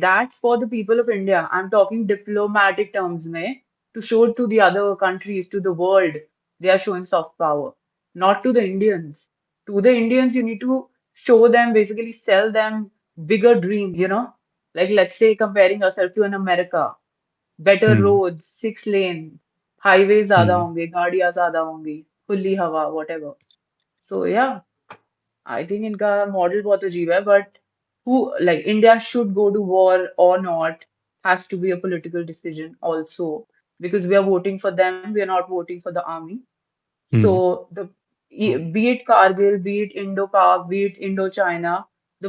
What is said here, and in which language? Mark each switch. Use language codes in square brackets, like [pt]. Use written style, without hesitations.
[en] That's for the people of India. I'm talking diplomatic terms [hi] mein, [en] to show to the other countries, to the world, they are showing soft power. Not to the Indians. To the Indians, you need to show them, basically sell them bigger dreams, you know? Like let's say comparing yourself to an America, better hmm roads, 6 lane, highways [hi] ज़्यादा हम्म होंगे, गाड़ियाँ ज़्यादा होंगी, खुली हवा, [en] whatever. So yeah, I think [hi] इनका model बहुत अजीब है, [en] but who, like India should go to war or not has to be a political decision also, because we are voting for them, we are not voting for the army. So hmm the be it Kargil, be it Indo-Pak, be it Indo-China, the